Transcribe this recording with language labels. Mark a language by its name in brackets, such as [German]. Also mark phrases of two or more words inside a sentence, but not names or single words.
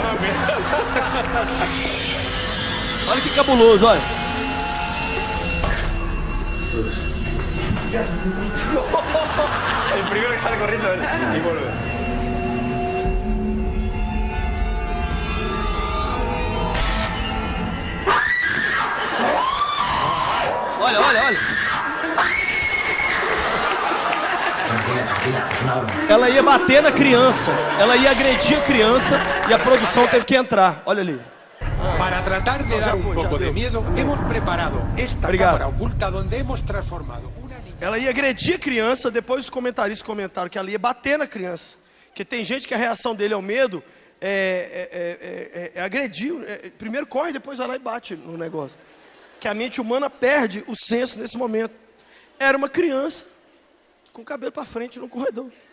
[Portuguese] Olha que cabuloso, olha. [Spanish] El primero que sale corriendo y vuelve. [Portuguese] Olha, olha, olha. Ela ia bater na criança. Ela ia agredir a criança e a produção teve que entrar. Olha ali. [Spanish] Para tratar de dar un poco de miedo, hemos preparado esta [Portuguese] Obrigado. [Spanish] cámara oculta donde hemos transformado una niña... [Portuguese] Ela ia agredir a criança, depois os comentaristas comentaram que ela ia bater na criança. Porque tem gente que a reação dele ao medo é agredir. Primeiro corre, depois vai lá e bate no negócio. Que a mente humana perde o senso nesse momento. Era uma criança com o cabelo para frente no corredor.